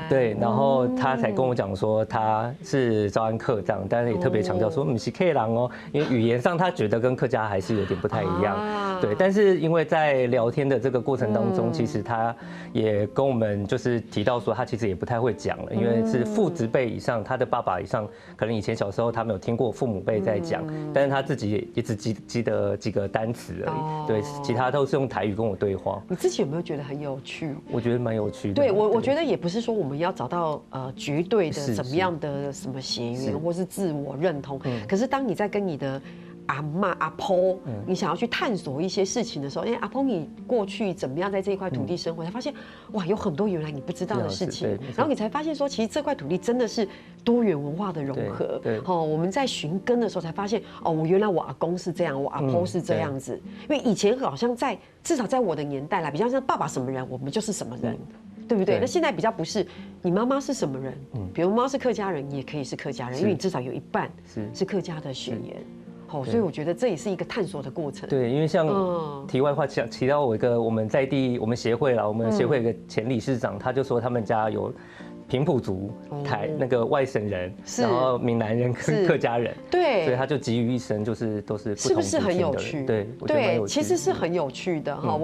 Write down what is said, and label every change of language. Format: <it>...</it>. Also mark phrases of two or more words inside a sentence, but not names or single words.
<zh>對，然後他才跟我講說他是趙安客這樣，但是也特別強調說不是 K 郎哦，因為語言上他覺得跟客家還是有點不太一樣，對，但是因為在聊天的這個過程當中，其實他也跟我們就是提到說，他其實也不太會講了，因為是父執輩以上，他的爸爸以上，可能以前小時候他沒有聽過父母輩在講，但是他自己也只記得幾個單詞而已，對，其他都是用台語跟我對話。你自己有沒有覺得很有趣？我覺得蠻有趣的。對，我覺得也不是說我們要找到絕對的怎麼樣的什麼血緣或是自我認同，可是當你在跟你的阿嬤、阿婆，你想要去探索一些事情的時候，阿婆你過去怎麼樣在這一塊土地生活，才發現哇，有很多原來你不知道的事情，然後你才發現說，其實這塊土地真的是多元文化的融合。我們在尋根的時候才發現，原來我阿公是這樣，我阿婆是這樣子，因為以前好像至少在我的年代啦，比較像爸爸什麼人，我們就是什麼人。對不對？那現在比較不是，你媽媽是什麼人？比如媽媽是客家人，你也可以是客家人，因為你至少有一半是客家的血緣。所以我覺得這也是一個探索的過程。對，因為像題外話提到我們在地我們協會啦，我們協會有個前理事長，他就說他們家有平埔族、那個外省人，然後閩南人跟客家人，對，所以他就集於一身，就是都是不同族群的人。是不是很有趣？對，我覺得蠻有趣。其實是很有趣的哈。</zh>